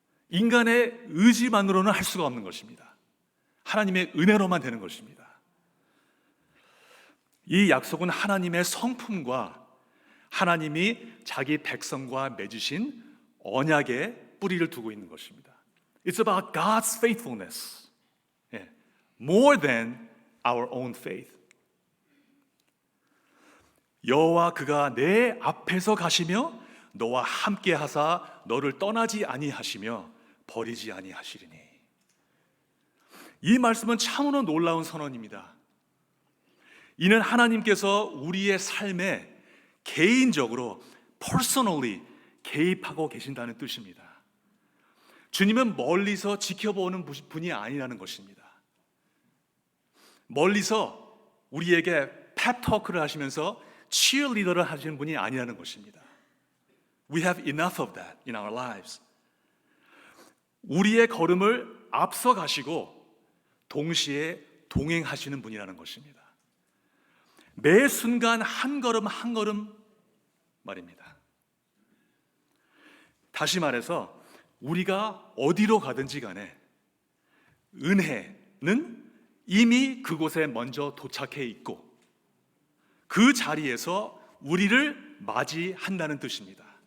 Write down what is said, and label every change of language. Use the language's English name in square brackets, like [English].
[Korean] 인간의 의지만으로는 할 수가 없는 것입니다. 하나님의 은혜로만 되는 것입니다. 이 약속은 하나님의 성품과 하나님이 자기 백성과 맺으신 언약에 뿌리를 두고 있는 것입니다. [English] It's about God's faithfulness, more than our own faith. [Korean] 여호와 그가 내 앞에서 가시며 너와 함께 하사 너를 떠나지 아니하시며 버리지 아니하시리니. 이 말씀은 참으로 놀라운 선언입니다. 이는 하나님께서 우리의 삶에 개인적으로 personally 개입하고 계신다는 뜻입니다. 주님은 멀리서 지켜보는 분이 아니라는 것입니다. 멀리서 우리에게 펩토크를 하시면서 치어리더를 하시는 분이 아니라는 것입니다. [English] We have enough of that in our lives. [Korean] 우리의 걸음을 앞서 가시고 동시에 동행하시는 분이라는 것입니다. 매 순간 한 걸음 한 걸음 말입니다. 다시 말해서 우리가 어디로 가든지 간에 은혜는 이미 그곳에 먼저 도착해 있고 그 자리에서 우리를 맞이한다는 뜻입니다.